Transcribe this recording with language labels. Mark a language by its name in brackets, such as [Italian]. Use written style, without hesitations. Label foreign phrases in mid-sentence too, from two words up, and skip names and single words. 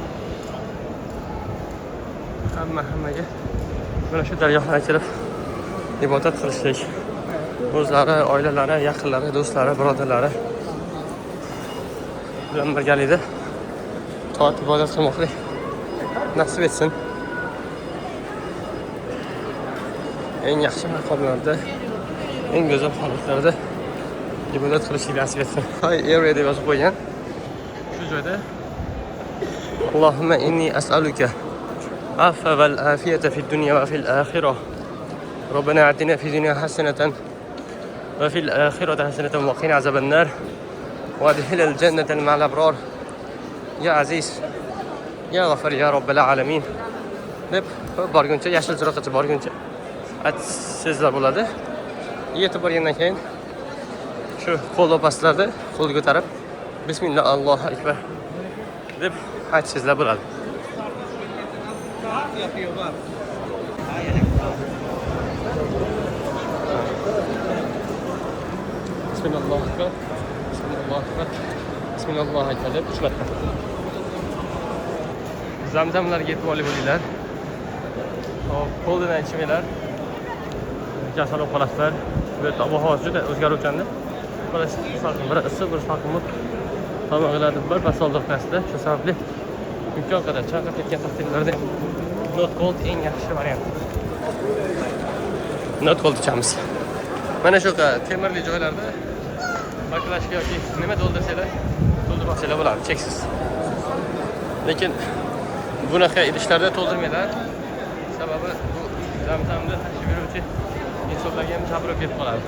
[Uzbek] Hammaga mana shu daryoga kelib ibodat qilishlik, o'zlari, oilalari, yaqinlari, do'stlari, birodarlari bilan birgalikda toat ibodat qilmoqlik nasib etsin. Eng yaxshi maqomlarda, eng go'zal holatlarda ibodat qilishlik nasib etsin. Hay area deb yozib qo'ygan. Shu joyda [Arabic] اللهم إني أسألك العفو والعافية في الدنيا وفي الآخرة. ربنا آتنا في الدنيا حسنة وفي الآخرة حسنة وقنا عذاب النار. وأدخلنا الجنة مع الأبرار يا عزيز يا غفور يا رب العالمين. [Uzbek] Deb borguncha, yashil chiroqgacha borguncha aytsizlar bo'ladi. Yetib borgandan keyin shu qo'l pastlarda qo'l ko'tarib [Arabic] بسم الله الله أكبر [Uzbek] deb aytsizlar bo'ladi. [Arabic] بسم الله أكبر. بسم الله أكبر بسم الله أكبر [Uzbek] deb uch marta. Zamzamlarga e'tiborli bo'linglar. Qo'ldan ichmanglar. Kasal bo'lib qolasizlar. Bu havo juda o'zgaruvchandir. Biri salqin, biri issiq, biri salqin bo'lib tomog'inglarni bir pasol o'tkazdi. Shu sababli imkon qadar chaqib ketgan taqdirlarda [English] not cold [Uzbek] eng yaxshi variant. [English] Not cold [Uzbek] ichamiz. Mana shu temirli joylarda baklashga yoki nima to'ldirsanglar, to'ldirmasanglar bo'ladi, cheksiz. Lekin bunaqa idishlarda to'ldirmanglar. Sababi bu zamzamni tashib yuruvchi insonlarga ham sabr ketib qoladi.